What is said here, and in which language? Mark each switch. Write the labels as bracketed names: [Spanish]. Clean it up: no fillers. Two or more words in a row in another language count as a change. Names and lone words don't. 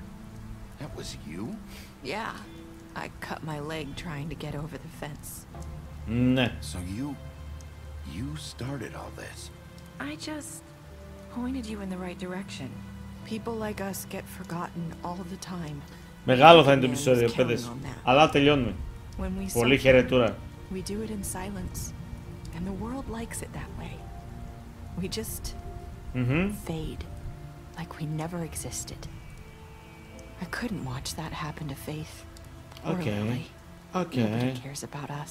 [English] That was you? Yeah, I cut my leg trying to get over the fence. [Greek] Ναι. [English] So you started all this. I just pointed you in the right direction. People like us get forgotten all the time. [Greek] Μεγάλο θα είναι το επεισόδιο, παιδες. Αλλά τελειώνουμε. Πολύ χαιρετούρα. [English] We do it in silence, and the world likes it that way. We just fade, like we never existed. I couldn't watch that happen to Faith. Or Lily. Nobody cares about us.